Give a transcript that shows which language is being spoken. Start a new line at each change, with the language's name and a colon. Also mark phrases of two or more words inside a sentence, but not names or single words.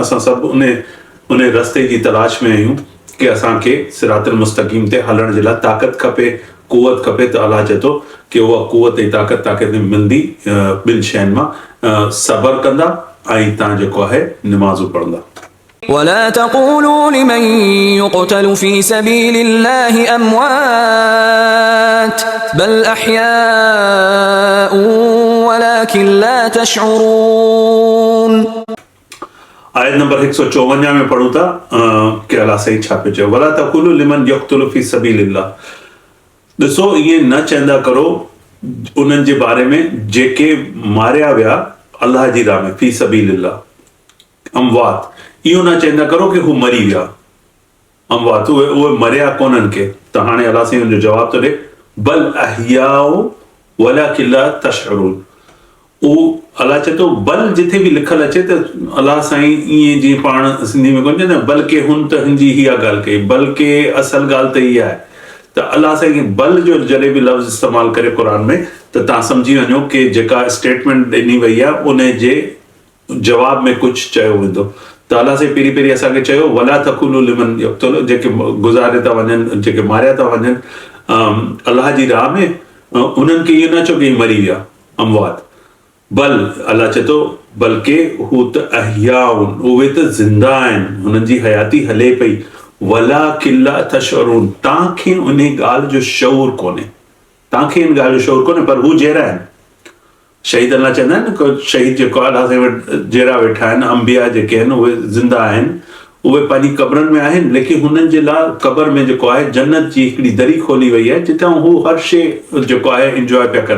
Sindhi: असां सभु उन रस्ते जी तलाश में आहियूं कि असांखे सिरातुल मुस्तक़ीम ते हलण जे लाइ ताक़त खपे, कुवत खपे। त अलाह चए थो कि उहा कुवत ऐं ताक़त तव्हांखे मिलंदी ॿिनि शयुनि मां, सबर कंदा ऐं तव्हां जेको आहे निमाज़ूं पढ़ंदा।
Arabic: ولا تقولوا لمن يقتل في سبيل الله أموات بل أحياء ولكن لا تشعرون।
Sindhi: आयत नंबर 154 में पढ़ूं था कि अलाह साईं छा पियो चयो,
Arabic: ولا تقولوا لمن يقتل في سبيل الله.
Sindhi: ॾिसो, ईअं न चवंदा करो उन्हनि जे बारे में जेके मारिया विया अलाह जी राह में,
Arabic: في سبيل الله,
Sindhi: अमवात। इहो न चवंदा करो कि हू मरी विया, अमवात, उहे मरिया कोन्हनि के। त हाणे अलाह साईं हुनजो जवाब थो ॾे,
Arabic: بل أحياء ولكن لا تشعرون.
Sindhi: अलाह चए थो बल, जिथे बि लिखल अचे त अलाह साईं ईअं जीअं पाण सिंधी में कोन चवंदा बल्कि हुन त हिन जी इहा ॻाल्हि कई, बल्कि असल ॻाल्हि त इहा आहे। त अलाह साईं बल जो जॾहिं बि लफ़्ज़ इस्तेमालु करे क़ुर में, त तव्हां सम्झी वञो कि जेका स्टेटमेंट ॾिनी वई आहे उन जे जवाब में कुझु चयो वेंदो। त अलाह साईं पहिरीं असांखे चयो
Arabic: ولا تقولوا لمن يقتل,
Sindhi: जेके गुज़ारे था वञनि, जेके मारिया था वञनि अलाह जी राह में, उन्हनि खे इहो न चओ कि मरी विया, अमवात। बल अलाह चए थो बल्कि हू त अहयाउन, उहे त ज़िंदा आहिनि, हुननि जी हयाती हले पई।
Arabic: ولكن لا تشعرون,
Sindhi: तव्हांखे उन ॻाल्हि जो शऊर कोन्हे, तव्हांखे इन ॻाल्हि जो शऊर कोन्हे, पर हू जहिड़ा आहिनि। शहीद अलाह चवंदा आहिनि न, शहीद जेको अलाह साईं वटि जहिड़ा वेठा आहिनि, अंबिया जेके आहिनि उहे ज़िंदा आहिनि, उहे पंहिंजी क़बरनि में आहिनि, लेकिन हुननि जे लाइ क़बर में जेको आहे जन्नत जी हिकिड़ी दरी खोली वई आहे, जितां हू हर शइ जेको आहे इंजॉय पिया कनि।